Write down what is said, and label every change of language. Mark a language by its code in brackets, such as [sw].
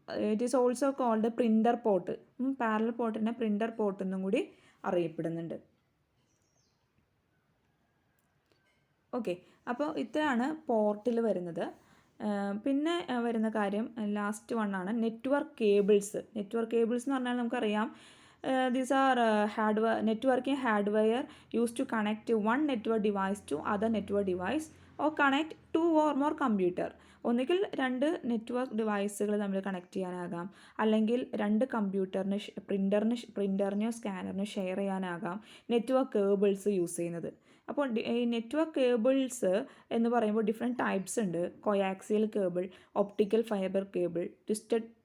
[en] It is also called printer port. [ml] Parallel പോർട്ടിനെ printer port എന്നും കൂടി അറിയപ്പെടുന്നുണ്ട്. ഓക്കെ, അപ്പോൾ ഇത്രയാണ് പോർട്ടിൽ വരുന്നത്. പിന്നെ വരുന്ന കാര്യം last വണ്ണാണ് network cables. Network cables എന്ന് പറഞ്ഞാൽ നമുക്കറിയാം [en] these are networking hardware used to connect one network device to other network device or connect two or more computer. [ml] ഒന്നുകിൽ 2 നെറ്റ്വർക്ക് ഡിവൈസുകൾ തമ്മിൽ കണക്ട് ചെയ്യാനാകാം, അല്ലെങ്കിൽ 2 കമ്പ്യൂട്ടറിന് പ്രിൻ്ററിനെയോ സ്കാനറിനെയോ ഷെയർ ചെയ്യാനാകാം നെറ്റ്വർക്ക് കേബിൾസ് യൂസ് ചെയ്യുന്നത്. അപ്പോൾ ഈ network cables എന്ന് പറയുമ്പോൾ ഡിഫറെൻറ്റ് ടൈപ്സ് ഉണ്ട്. Coaxial cable, optical fibre cable, twisted